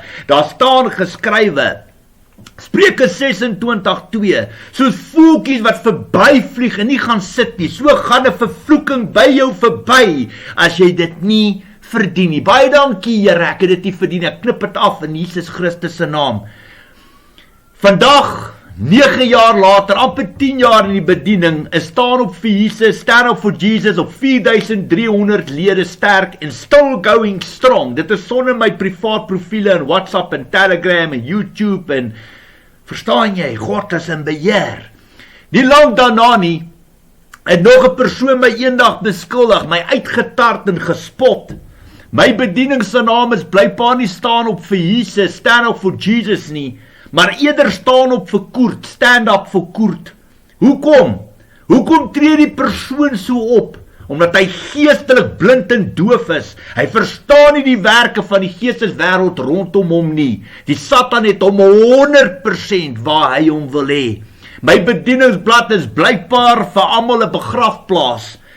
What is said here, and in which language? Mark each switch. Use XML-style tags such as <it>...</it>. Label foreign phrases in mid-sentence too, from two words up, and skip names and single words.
<af>Daar staan geskrywe, Spreuke 26:2, soos voeltjies wat verbyvlieg en nie gaan sit nie, so gaan 'n vervloeking by jou verby, as jy dit nie verdien nie. Baie dankie Here, ek het dit nie verdien, ek knip dit af in Jesus Christus se naam. Vandag, 9 jaar later, amper 10 jaar in die bediening, is staan op vir Jesus,</af> <en>stand up for Jesus,</en> <af>op 4300 lede sterk en</af> <en>still going strong.</en> <af>Dit is sonder my privaat profiele in WhatsApp en Telegram en YouTube en verstaan jy, God is in beheer. Nie lang daarna nie, het nog 'n persoon my eendag beskuldig, my uitgetart en gespot. My bediening se naam is blykbaar nie staan op vir Jesus,</af> <en>stand up for Jesus</en> <af>nie, maar eerder staan op vir Koert,</af> <en>stand up for Koert.</en> <af>Hoekom? Hoekom tree die persoon so op? Omdat hy geestelik blind en doof is. Hy verstaan nie die werke van die geesteswêreld rondom hom nie. Die Satan het hom 100% waar hy hom wil hê. My bedieningsblad is blykbaar vir almal 'n begrafplaas.</af>